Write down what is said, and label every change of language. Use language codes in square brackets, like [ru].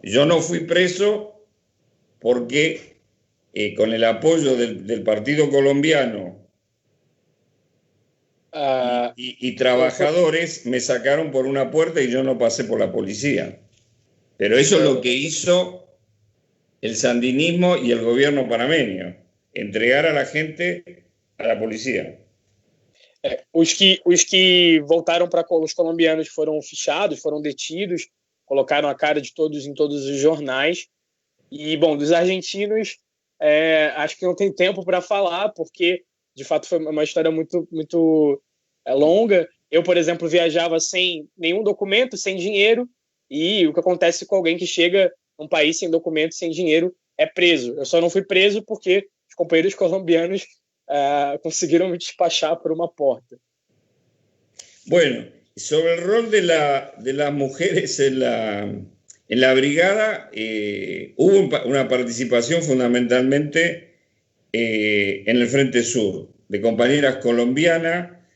[es] Yo no fui preso porque con el apoyo del Partido Colombiano y trabajadores me sacaron por una puerta y yo no pasé por la policía. Pero eso es lo que hizo el sandinismo y el gobierno panameño, entregar a la gente a la policía. [pt] Os que voltaram para os colombianos foram fichados, foram detidos, colocaram a cara de todos em todos os jornais. E, bom, dos argentinos, acho que não tem tempo para falar, porque, de fato, foi uma história muito, muito longa. Eu, por exemplo, viajava sem nenhum documento, sem dinheiro, e o que acontece com alguém que chega num país sem documento, sem dinheiro, é preso. Eu só não fui preso porque os companheiros colombianos conseguiram me despachar por uma porta. [es] Bueno, sobre el rol de las mujeres en la brigada, hubo una participación fundamentalmente en el Frente Sur, de compañeras colombianas.